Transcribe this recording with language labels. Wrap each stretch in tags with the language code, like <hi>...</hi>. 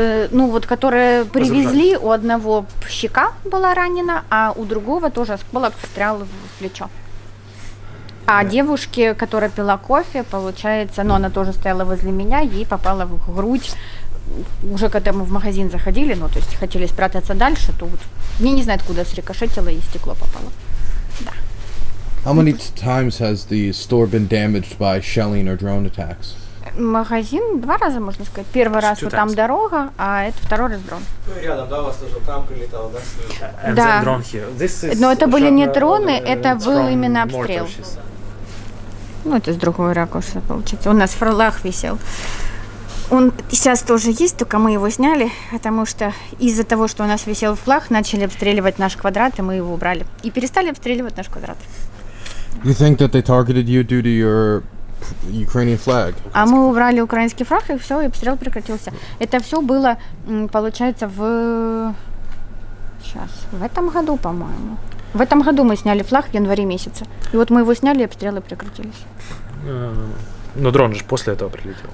<ru>Ну, вот, которые привезли, у одного щека была ранена, а у другого тоже осколок встрял в плечо. А девушке, которая пила кофе, получается, ну, она тоже стояла возле меня, ей попала в грудь. Уже когда мы в магазин заходили, ну, то есть хотели спрятаться дальше, то вот, я не знаю, откуда срикошетило и стекло попало. Да.</ru> <en>How many times has the store been damaged by shelling or drone attacks?</en> <ru>Магазин 2 раза, можно сказать. Первый раз вот там дорога, а это второй раз дрон. Ну и рядом, да, у вас тоже там прилетало, да? Да. Но это были не дроны, это был именно обстрел. Ну, это с другой ракурса, получается. У нас флаг висел. Он сейчас тоже есть, только мы его сняли, потому что из-за того, что у нас висел флаг, начали обстреливать наш квадрат, и мы его убрали. И перестали обстреливать наш квадрат.</ru> <en>You think that they targeted you due to your Ukrainian flag?</en> <ru>А мы убрали украинский флаг, и все, и обстрел прекратился. Это все было, получается, в этом году, по-моему. В этом году мы сняли флаг в январе месяце. И вот мы его сняли, и обстрелы прекратились. Но дрон же после этого прилетел.</ru>